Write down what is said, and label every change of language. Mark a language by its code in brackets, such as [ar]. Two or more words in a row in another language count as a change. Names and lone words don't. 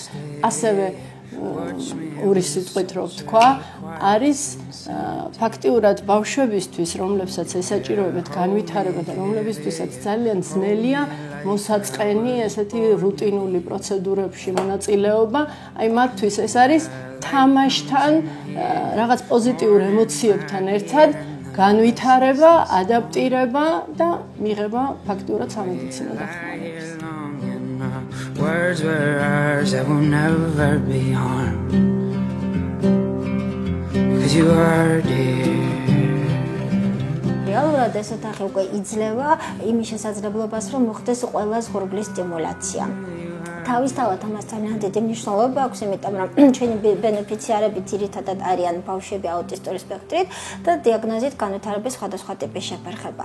[ka] ასევე ორი სიტყვით რო ვთქვა, არის ფაქტიურად ბავშვებისთვის, რომლებსაც ესაჭიროებათ განვითარება და რომლებისთვისაც ძალიან ძნელია მოსაწყენი ესეთი რუტინული პროცედურებში მონაწილეობა, აი მათთვის ეს არის თამაშთან, რაღაც პოზიტიურ ემოციებთან ერთად განვითარება, ადაპტირება და მიღება ფაქტიურად სამედიცინო დახმარებას. [en] Words were ours that will never be harmed. Because you are dear. [ka] რეალურად ეს ოთახი უკვე იძლევა იმის შესაძლებლობას, რომ მოხდეს ყველა ზღურბლის სტიმულაცია. თავისთავად ამას ძალიან დიდი მნიშვნელობა აქვს, იმიტომ რომ ჩვენი ბენეფიციარები ძირითადად არიან ბავშვები აუტისტური სპექტრით და დიაგნოზით განვითარების სხვადასხვა ტიპის შეფერხება.